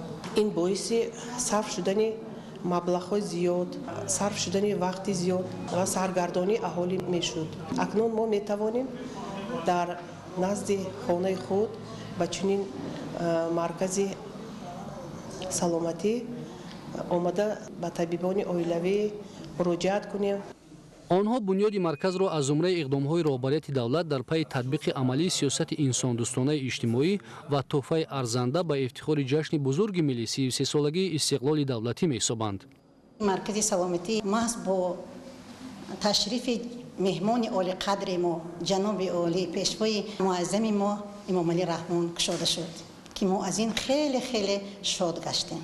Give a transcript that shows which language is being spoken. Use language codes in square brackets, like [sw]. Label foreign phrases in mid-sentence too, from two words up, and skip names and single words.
[tg] ин боиси сарф шудани маблағҳои зиёд, сарф шудани вақти зиёд ва саргардонии аҳолӣ мешуд. акнун мо метавонем дар назди хонаи худ ба чунин маркази саломатӣ омада ба табибони оилавӣ муроҷиат кунем. [fa] آنها بنیاد مرکز را از زمره اقدام‌های رهبریت دولت در پی تطبیق عملی سیاست انسان‌دوستانه اجتماعی و تحفه ارزنده به افتخار جشن بزرگ ملی 33 سالگی استقلال دولتی می‌سازند. مرکز سلامتی محض با تشریف مهمان عالی قدر ما جناب عالی پیشوای معظم ما امام علی رحمان گشاده شد که ما از این خیلی خیلی شاد گشتیم.